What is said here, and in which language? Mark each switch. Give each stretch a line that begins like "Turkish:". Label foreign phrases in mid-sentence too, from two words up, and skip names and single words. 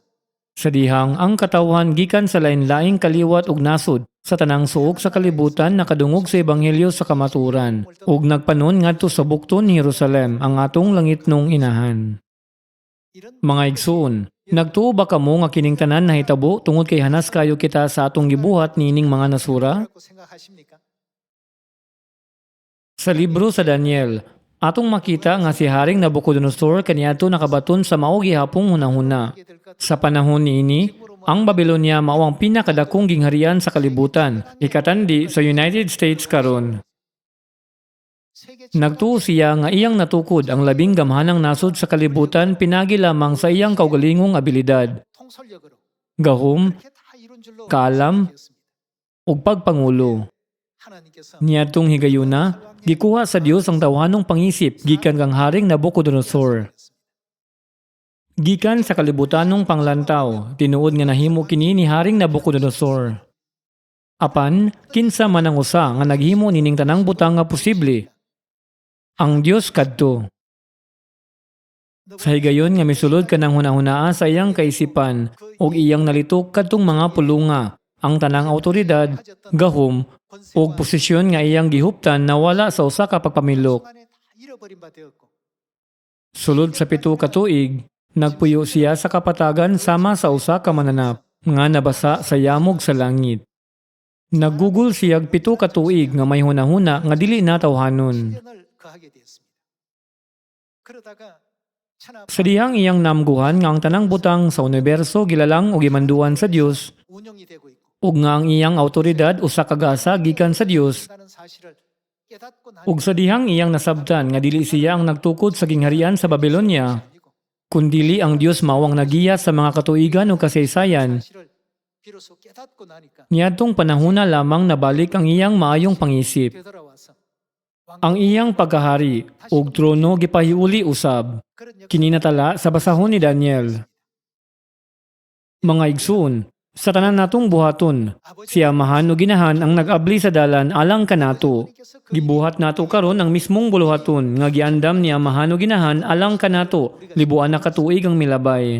Cebuano: Sa dihang ang katawhan gikan sa lain-laing kaliwat ug nasod sa tanang suok sa kalibutan nakadungog sa ebanghelyo sa kamaturan ug nagpanon ngadto sa bukton ni Jerusalem ang atong langit nung inahan.
Korean: 이런
Cebuano: Mga igsoon, nagtuo ba kamo nga kining tanan nahitabo tungod kay hanas kayo kita sa atong gibuhat nining mga nasura?
Korean: 라고 생각하십니까?
Cebuano: Sa libro sa Daniel, atong makita nga si Haring Nabucodonosor kaniadto nakabaton sa mao gihapong hunahuna.
Korean: 하게 될 것.
Cebuano: Sa panahon niini, ang Babylonia mao ang pinakadakong gingharian sa kalibutan, ikatandi sa United States karon.
Korean: 세계
Cebuano: Nagtuo siya nga iyang natukod ang labing gamhanang nasod sa kalibutan pinagi lamang sa iyang kaugalingong abilidad,
Korean: 통솔력으로
Cebuano: gahom,
Korean: 이렇게 다 이룬 줄로
Cebuano: kaalam,
Korean: 생각했습니다.
Cebuano: ug pagpangulo.
Korean: 하나님께서
Cebuano: Niadtong higayuna, gikuha sa Dios ang tawhanong pangisip gikan kang Haring Nabucodonosor. Gikan sa kalibutanong panglantaw, tinuod nga nahimo kini ni Haring Nabucodonosor. Apan, kinsa man ang usa nga naghimo nining tanang butang nga posible. Ang Dios kadto. Sa higayon nga misulod ka ng hunahunaa sa iyang kaisipan ug iyang nalitok kadtong mga pulunga, ang tanang awtoridad, gahom, ug posisyon nga iyang gihuptan nawala sa usa ka pagpamilok.
Korean: 순간에 다 잃어버린 바 되었고
Cebuano: Sulod sa 7 ka tuig, nagpuyo siya sa kapatagan sama sa usa ka mananap nga nabasa sa yamog sa langit. Naggugol siyag 7 ka tuig nga may hunahuna nga dili na tawhanon.
Korean: 시련을 거하게 되었습니다. 그러다가 천하
Cebuano: Sa dihang iyang namguhan nga ang tanang butang sa universo gilalang o gimanduan sa Dios
Korean: 운영이 되고 있고
Cebuano: ug nga ang iyang awtoridad usa ka gasa gikan sa Dios
Korean: 다는 사실을 깨닫고 나니
Cebuano: ug sa dihang iyang nasabtan nga dili siya ang nagtukod sa gingharian sa Babylonia
Korean: 아니고
Cebuano: kundili ang Dios mao ang nagiya sa mga katuigan ug kasaysayan.
Korean: 사실을 비로소 깨닫고 나니까
Cebuano: Niadtong panahona lamang nabalik ang iyang maayong pangisip.
Korean: 되돌아와서
Cebuano: Ang iyang pagkahari ug trono gipahiuli usab.
Korean: 그런 역사
Cebuano: Kininatala sa basahon ni Daniel. Mga igsoon, sa tanan natong buhaton, si amahan o ginahan ang nag-abli sa dalan alang kanato. Gibuhat nato karon ang mismong buluhaton nga giandam ni amahan o ginahan alang kanato, libuan na katuig ang milabay.